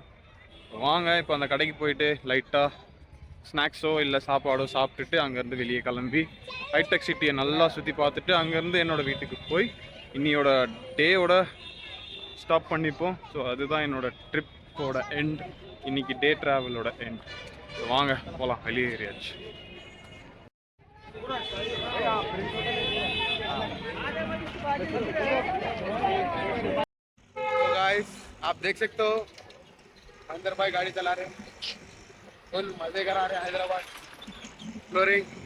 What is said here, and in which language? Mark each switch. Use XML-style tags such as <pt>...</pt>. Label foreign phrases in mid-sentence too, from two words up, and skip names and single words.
<ta>வாங்க இப்போ அந்த கடைக்கு போயிட்டு லைட்டாக ஸ்நாக்ஸோ இல்லை சாப்பாடோ சாப்பிட்டுட்டு அங்கேருந்து வெளியே கிளம்பி ஹைடெக் சிட்டியை நல்லா சுற்றி பார்த்துட்டு அங்கேருந்து என்னோடய வீட்டுக்கு போய் இன்னியோட டேயோட ஸ்டாப் பண்ணிப்போம். ஸோ அதுதான் என்னோடய ட்ரிப்போட எண்ட், இன்றைக்கி</ta> <en>day travel-ஓட</en> <ta>எண்ட். ஸோ வாங்க போகலாம், வெளியே ஏறியாச்சு.</ta> <hi>तो गाइस आप देख सकते हो अंदर भाई गाड़ी चला रहे हैं, फुल मजे करा रहे हैं हैदराबाद फ्लोरिंग.</hi>